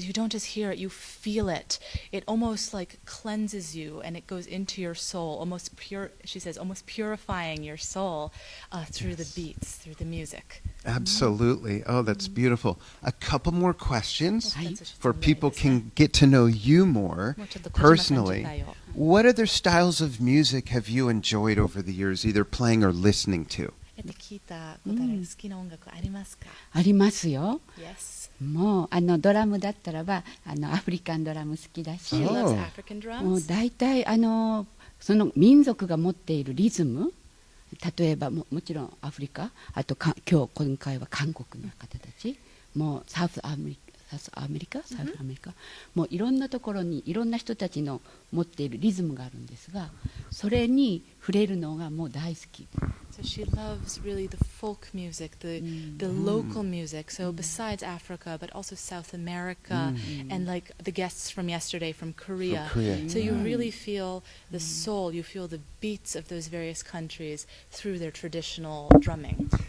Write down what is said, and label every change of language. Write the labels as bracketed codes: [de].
[en] You don't just hear it, you feel it. It almost like cleanses you and it goes into your soul, almost pure, she says, almost purifying your soul through the beats, through the music. Absolutely. Oh, that's beautiful. A couple more questions Hi. for people can get to know you more personally. What other styles of music have you enjoyed over the years, either playing or listening to? [ja] 聞いたことある好きな音楽ありますか？ありますよ。 [en] Yes. [ja] もうドラムだったらばアフリカンドラム好きだし、 [en] She Oh. loves African [ja] もう [en] drums. [ja] 大体その民族が持っているリズム、例えばもちろんアフリカ、あと今回は韓国の方たち、もうサウスアメリカ、もういろんなところにいろんな人たちの持っているリズムがあるんですが、それに触れるのがもう大好き。 [en] So she loves really the folk music, the local music. So besides Africa, but also South America, and like the guests from yesterday from Korea. Korea. So you really feel the soul, you feel the beats of those various countries through their traditional drumming.